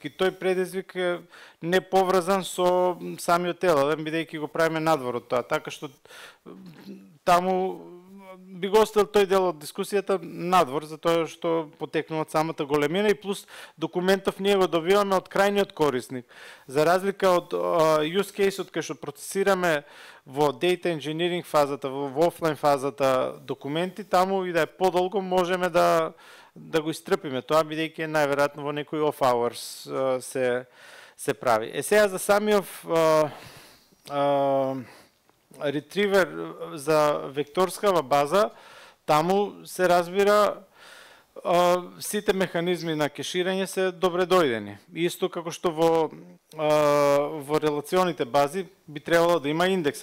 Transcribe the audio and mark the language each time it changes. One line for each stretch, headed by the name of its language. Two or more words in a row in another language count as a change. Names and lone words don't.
Macedonian: И тој предизвик е не поврзан со самиот LLM, бидејќи го правиме надвор од тоа. Така што таму би го оставил тој дел од дискусијата надвор, затоа што потекнува од самата големина и плюс документов ние го добиваме од крајниот корисник. За разлика од
English: use case-
Macedonian: от кај што процесираме во
English: data engineering
Macedonian: фазата, во офлайн фазата документи, таму и да е подолго можеме да го истрпиме тоа, бидејќи најверојатно во некои
English: off hours
Macedonian: се прави. Сега за самиот ретривер за векторскава база, таму се разбира сите механизми на кеширање се добре дојдени. Исто како што во релационите бази би требало да има индекс.